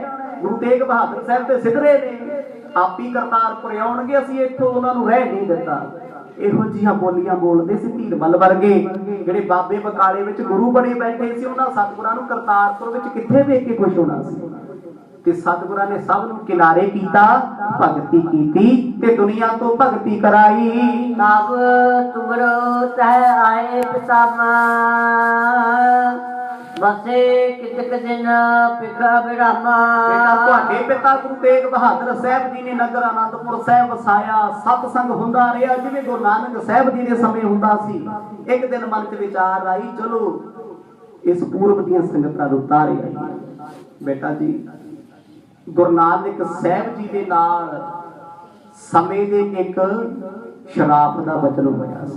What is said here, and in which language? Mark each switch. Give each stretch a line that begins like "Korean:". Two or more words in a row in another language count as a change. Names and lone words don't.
Punjabi: ਗੁਰੂ ਤੇਗ ਬਹਾਦਰ ਸਾਹਿਬ ਤੇ ਸਿੱਧਰੇ ਨੇ, ਆਪੀ ਕਰਤਾਰਪੁਰ ਆਉਣਗੇ, ਅਸੀਂ ਇੱਥੋਂ ਉਹਨਾਂ ਨੂੰ ਰਹਿ ਨਹੀਂ ਦਿੱਤਾ। ਇਹੋ ਜਿਹੀਆਂ ਬੋਲੀਆਂ ਬੋਲਦੇ ਸੀ ਧੀਰਮਲ ਵਰਗੇ, ਜਿਹੜੇ ਬਾਬੇ ਬਕਾਲੇ ਵਿੱਚ ਗੁਰੂ ਬਣੇ ਬੈਠੇ ਸੀ। ਉਹਨਾਂ ਸਤਿਗੁਰਾਂ ਨੂੰ ਕਰਤਾਰਪੁਰ ਵਿੱਚ ਕਿੱਥੇ ਵੇਖ ਕੇ ਖੁਸ਼ ਹੋਣਾ ਸੀ? ਤੇ ਸਤਿਗੁਰਾਂ ਨੇ ਸਭ ਨੂੰ ਕਿਨਾਰੇ ਕੀਤਾ, ਭਗਤੀ ਕੀਤੀ, ਤੇ ਦੁਨੀਆ ਤੋਂ ਭਗਤੀ ਕਰਾਈ।
Braj: तब तुमरो तह आए पितामा, बसे कितक दिन पिता बिरामा।
Punjabi: ਬੇਟਾ ਤੁਹਾਡੇ ਪਿਤਾ ਗੁਰੂ ਤੇਗ ਬਹਾਦਰ ਸਾਹਿਬ ਜੀ ਨੇ ਨਗਰ ਅਨੰਦਪੁਰ ਸਾਹਿਬ ਵਸਾਇਆ। ਸਤਸੰਗ ਹੁੰਦਾ ਰਿਹਾ ਜਿਵੇਂ ਗੁਰੂ ਨਾਨਕ ਸਾਹਿਬ ਜੀ ਦੇ ਸਮੇਂ ਹੁੰਦਾ ਸੀ। ਇੱਕ ਦਿਨ ਮਨ 'ਚ ਵਿਚਾਰ ਆਈ, ਚਲੋ ਇਸ ਪੂਰਬ ਦੀਆਂ ਸੰਗਤਾਂ ਨੂੰ ਉਤਾਰੇ ਆਈਏ। ਬੇਟਾ ਜੀ, ਗੁਰੂ ਨਾਨਕ ਸਾਹਿਬ ਜੀ ਦੇ ਨਾਲ ਸਮੇਂ ਦੇ ਇੱਕ ਸ਼ਰਾਫ ਦਾ ਬਚਨ ਹੋਇਆ ਸੀ।